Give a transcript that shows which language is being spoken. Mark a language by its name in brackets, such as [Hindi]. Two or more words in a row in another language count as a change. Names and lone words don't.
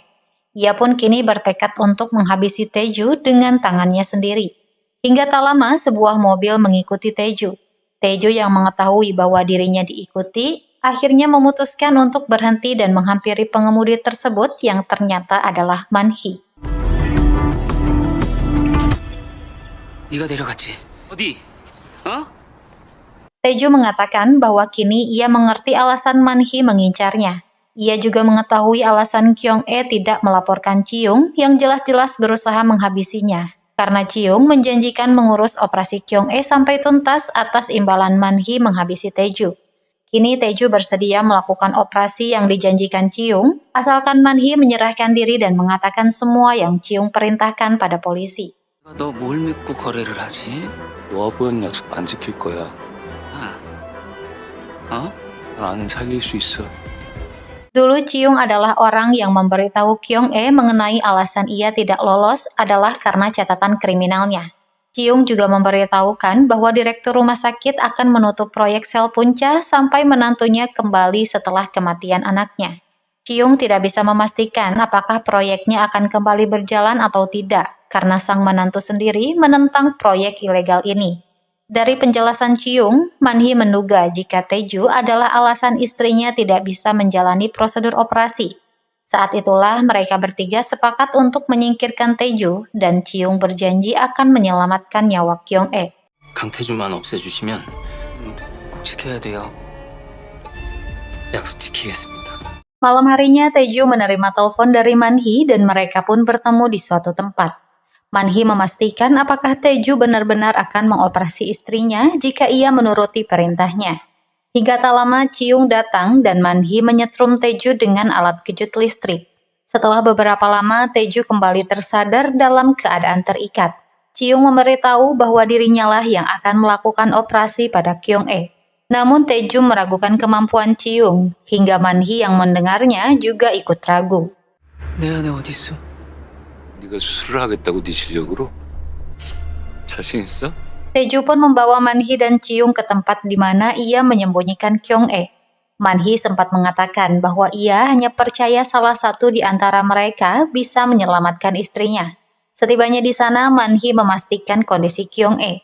[Indonesian] Ia pun kini bertekad untuk menghabisi Taeju dengan tangannya sendiri. Hingga tak lama sebuah mobil mengikuti Taeju. Taeju yang mengetahui bahwa dirinya diikuti, akhirnya memutuskan untuk berhenti dan menghampiri pengemudi tersebut yang ternyata adalah Man-hee. [Korean] 네가 내려갔지? 어디? 어? [Indonesian] Taeju mengatakan bahwa kini ia mengerti alasan Man-hee mengincarnya. Ia juga mengetahui alasan Kyung-e tidak melaporkan Chi-young yang jelas-jelas berusaha menghabisinya. Karena Chi-young menjanjikan mengurus operasi Kyung-e sampai tuntas atas imbalan Man-hee menghabisi Taeju. Kini Taeju bersedia melakukan operasi yang dijanjikan Chi-young, asalkan Man-hee menyerahkan diri dan mengatakan semua yang Chi-young perintahkan pada polisi. [Korean] 너 뭘 믿고 거래를 하지? 놓아보는 약속 안 지킬 거야. 어? 나는 살릴 수 있어. [Indonesian] Dulu Chi-young adalah orang yang memberitahu Kyung-e mengenai alasan ia tidak lolos adalah karena catatan kriminalnya. Chi-young juga memberitahukan bahwa direktur rumah sakit akan menutup proyek sel punca sampai menantunya kembali setelah kematian anaknya. Chi-young tidak bisa memastikan apakah proyeknya akan kembali berjalan atau tidak, karena sang menantu sendiri menentang proyek ilegal ini. Dari penjelasan Chi-young, Man-hee menduga jika Taeju adalah alasan istrinya tidak bisa menjalani prosedur operasi. Saat itulah mereka bertiga sepakat untuk menyingkirkan Taeju dan Chi-young berjanji akan menyelamatkan nyawa Kyung-e. [Korean] 강태주만 없애주시면 꼭 지켜야 돼요. 약속 지키겠습니다. [Indonesian] Malam harinya Taeju menerima telepon dari Man-hee dan mereka pun bertemu di suatu tempat. Man-hee memastikan apakah Taeju benar-benar akan mengoperasi istrinya jika ia menuruti perintahnya. Hingga tak lama Chi-young datang dan Man-hee menyetrum Taeju dengan alat kejut listrik. Setelah beberapa lama Taeju kembali tersadar dalam keadaan terikat. Chi-young memberitahu bahwa dirinya lah yang akan melakukan operasi pada Kyung-e. Namun Taeju meragukan kemampuan Chi-young, hingga Man-hee yang mendengarnya juga ikut ragu. [Korean] 내 안에 어디 있어? 네가 수술을 하겠다고 네 실력으로? 자신 있어? [Indonesian] Taeju pun membawa Man-hee dan Chi-young ke tempat di mana ia menyembunyikan Kyung-e. Man-hee sempat mengatakan bahwa ia hanya percaya salah satu di antara mereka bisa menyelamatkan istrinya. Setibanya di sana, Man-hee memastikan kondisi Kyung-e.